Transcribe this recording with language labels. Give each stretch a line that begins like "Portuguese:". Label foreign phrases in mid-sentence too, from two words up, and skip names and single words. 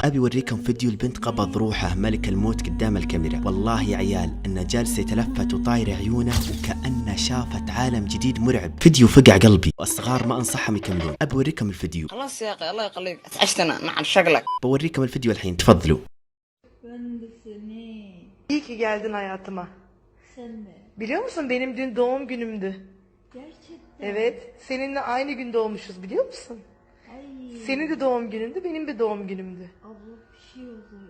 Arabic: ابي اوريكم فيديو البنت قبض روحه ملك الموت قدام الكاميرا. والله يا عيال انه جالس يتلفت وطاير عيونه وكأنه شافت عالم جديد مرعب. فيديو فقع قلبي والصغار ما انصحهم يكملون. ابي اوريكم الفيديو. خلاص يا اخي الله يخليك اتعشتنا مع شغلك. بوريكم الفيديو الحين، تفضلوا.
Turkish: Ben de seni. İyi ki geldin hayatıma. Sen de. Biliyor musun benim dün doğum günümdü. Gerçekten. Evet, seninle aynı gün doğmuşuz biliyor musun? Ay. Senin de doğum günündü, benim de doğum günümdü. Abla bir şey oluyor.